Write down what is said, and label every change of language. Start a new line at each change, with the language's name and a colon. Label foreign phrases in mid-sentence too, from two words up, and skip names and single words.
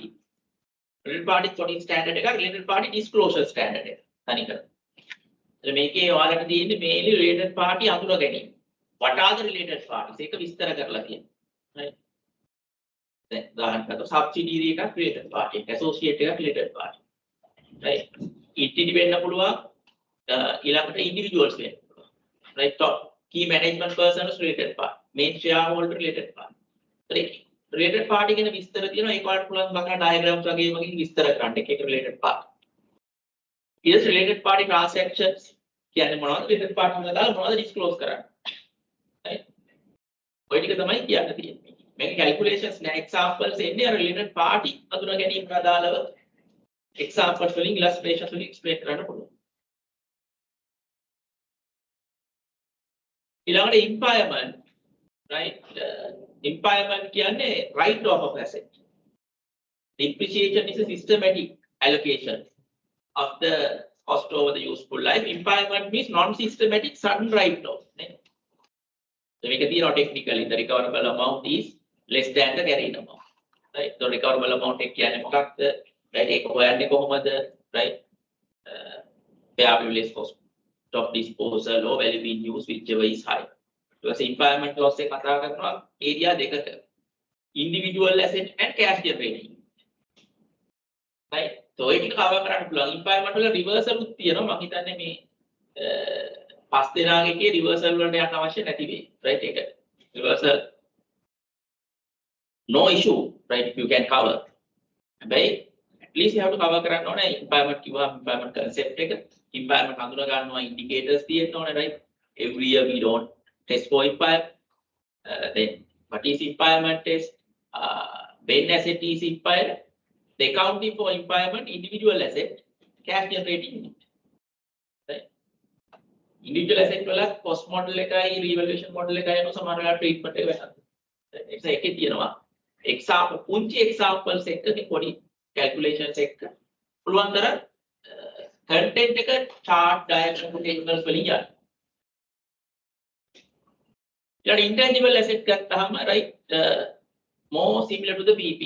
English: related party coding standard එක, related party disclosure standard එක.
Sinhala: තනිකර. එතන මේකේ ඔයාලට තියෙන්නේ
English: mainly related party
Sinhala: අඳුර ගැනීම.
English: what are the related parties?
Sinhala: ඒක විස්තර කරලා තියෙනවා. right? then උදාහරණයක් subsidiary එකක්
English: related party,
Sinhala: associate එකක්
English: related party.
Sinhala: right? ETD වෙන්න පුළුවන්, ඊළඟට individuals වෙන්න පුළුවන්.
English: right? top key management persons related party, main shareholder related party.
Sinhala: right?
English: related party
Sinhala: ගැන විස්තර තියෙනවා. ඒක වලට පුළුවන් බංගා diagrams වගේ වගේ විස්තර කරන්න එක
English: related party.
Sinhala: ඊට
English: related party transactions
Sinhala: කියන්නේ මොනවද?
English: related party
Sinhala: වල දාලා මොනවද disclose කරන්නේ. right? ඔය ටික තමයි කියන්න තියෙන්නේ. මේක calculations නෑ, examples එන්නේ අර
English: related party
Sinhala: අඳුන ගැනීමට අදාළව examples වලින් illustrations වලින් explain කරන්න පුළුවන්.
English: ඊළඟට impairment, right? impairment කියන්නේ write off of asset. Depreciation is a systematic allocation of the cost over the useful life. Impairment means non-systematic sudden write off. So we can see technically the recoverable amount is less than the carrying amount. Right? So recoverable amount
Sinhala: එක කියන්නේ මොකක්ද?
English: right?
Sinhala: ඒක හොයන්නේ කොහොමද?
English: right? Payable less cost. of disposal or value in use, whichever is high.
Sinhala: Because
English: impairment loss
Sinhala: එක කතා කරනවා area දෙකක.
English: Individual asset and cash generating. Right? So
Sinhala: ඒක cover කරන්න පුළුවන්. Impairment වල reversal උත් තියෙනවා. මම හිතන්නේ මේ පස් දෙනාගේ reversal වලට යන්න අවශ්‍ය නැති වෙයි. Right?
English: ඒක reversal no issue, right? You can cover. හැබැයි at least you have to cover
Sinhala: කරන්න ඕනේ
English: impairment කිව්වම impairment concept එක.
Sinhala: Impairment හඳුනා ගන්නවා indicators තියෙන්න ඕනේ,
English: right? Every year we don't test for impairment. Then what is impairment test? When asset is impaired, the accounting for impairment, individual asset, cash generating unit.
Sinhala: Right? Individual asset වල
English: cost model
Sinhala: එකයි
English: revaluation model
Sinhala: එකයි යන සමහර වෙලාවට treatment එක වෙනස්. ඒකේ තියෙනවා example පුංචි examples එකක පොඩි calculations එක පුළුවන් තරම් content එක
English: chart diagram tables
Sinhala: වලින් යන්න.
English: ඊට intangible asset ගත්තාම right more similar to the PPE.